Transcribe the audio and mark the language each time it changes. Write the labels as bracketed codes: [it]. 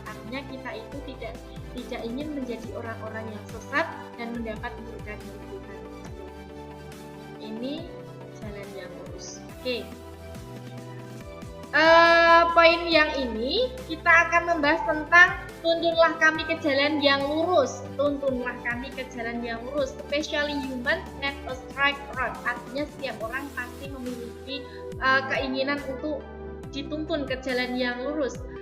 [id] Artinya kita itu tidak ingin menjadi orang-orang yang sesat dan mendapat murka dari Tuhan. Ini jalan yang lurus. Oke. Poin yang ini kita akan membahas tentang tuntunlah kami ke jalan yang lurus. Tuntunlah kami ke jalan yang lurus. [en] Especially human need a straight road. [id] Artinya setiap orang pasti memiliki keinginan untuk dituntun ke jalan yang lurus.